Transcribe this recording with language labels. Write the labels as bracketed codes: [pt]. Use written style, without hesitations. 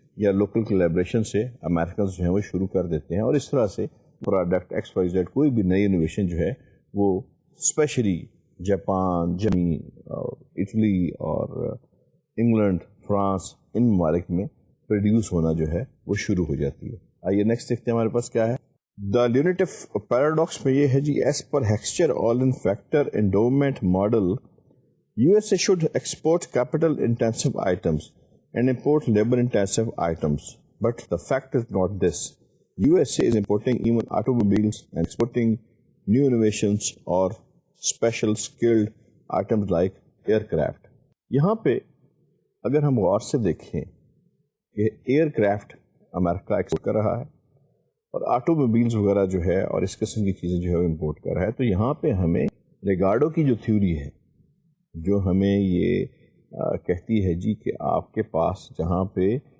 [ur] یا local collaboration سے Americans جو ہیں وہ شروع کر دیتے ہیں, اور اس طرح سے پروڈکٹ ایکس وائی زیڈ کوئی بھی نئی انوویشن جو ہے وہ اسپیشلی جاپان, جرمنی, اٹلی اور انگلینڈ, فرانس, ان ممالک میں پروڈیوس ہونا جو ہے وہ شروع ہو جاتی ہے. آئیے نیکسٹ دیکھتے ہیں ہمارے پاس کیا ہے. [en] the Leontief paradox [ur] میں یہ ہے جی, [en] As per Heckscher Ohlin factor endowment model USA should export capital intensive items and import labor intensive items, but the fact is not this. USA is importing even automobiles and exporting new innovations or special skilled items like aircraft. [ur] یہاں پہ اگر ہم غور سے دیکھیں کہ year craft امریکہ export کر رہا ہے اور آٹو موبائلز وغیرہ جو ہے اور اس قسم کی چیزیں جو ہے وہ امپورٹ کر رہا ہے, تو یہاں پہ ہمیں ریگارڈو کی جو تھیوری ہے جو ہمیں یہ کہتی ہے جی کہ آپ کے پاس جہاں پہ